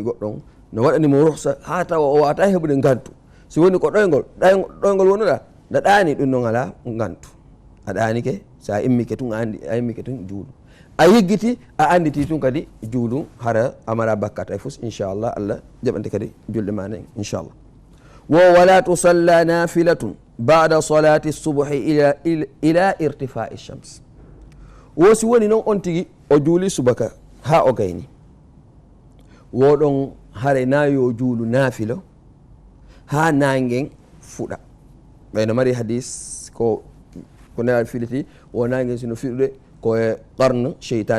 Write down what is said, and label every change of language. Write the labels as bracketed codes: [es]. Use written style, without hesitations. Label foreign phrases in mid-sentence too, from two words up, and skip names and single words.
[ff] goɗɗon no waɗanimo ruhsa ha tawa o wata heɓude gantu si woni ko ɗoygol wonuɗa nda ɗani ɗum ɗon ala gantu a ɗanike sa immike tun a immike tun juulu a yeggiti a anditi tun kadi juulu hara amara bakkata e fus inchallah Allah jaɓante kadi julde ma nen inchallah wo [ar] ولا تصلى نافلة بعد صلاة الصبح إلى ارتفاع الشمس [ff] wo si woni noon on tigui o juuli subaka ha o gayni woɗon haare nayo juulu naafilo ha nangen fuɗa ɓayno mari hadis ko ndeɗa filiti wo nangen sino fiɗude koye [ar] قرني شيطان